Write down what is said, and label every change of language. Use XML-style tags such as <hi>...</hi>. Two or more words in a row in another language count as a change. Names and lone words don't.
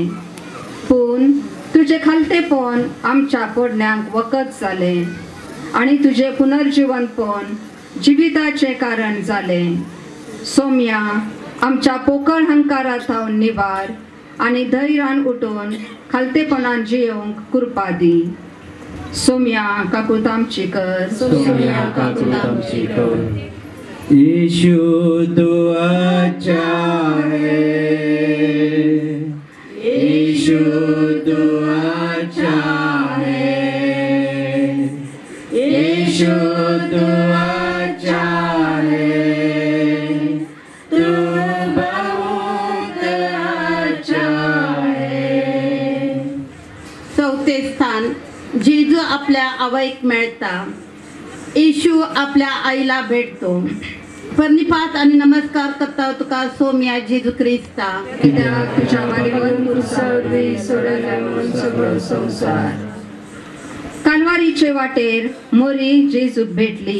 <kok>पूण तुजे खालतेपण आमच्या पडण्यांक वखद जालें आनी तुजे पुनर्जीवनपण जिविताचे कारण जालें. सोम्या आमच्या पोकळ हंकारांत हांव निवार आनी धैर्यान उठून खालतेपणान जियोंक कृपा दी. सोम्या काकुळता आमची कर. सोम्या काकुळता आमची कर.</kok> <hi>यीशु तू अच्छा है, यीशु तू अच्छा है, यीशु तू अच्छा है, तू बहुत अच्छा है.</hi> <kok>चौथे स्थान जेजू आपल्या आवयक मेळटा.</kok> <mr>येशू आपल्या आईला भेटतो.</mr> <kok>परनिपात आणि नमस्कार करता तुका सोम्या जेजू ख्रिस्ता. कित्याक तुज्या भाग्यवान क्रुसावरवी सोडला म्हूण सगळो संसार. कालवारीचे वाटेर मोरी जेजूक भेटली.</kok>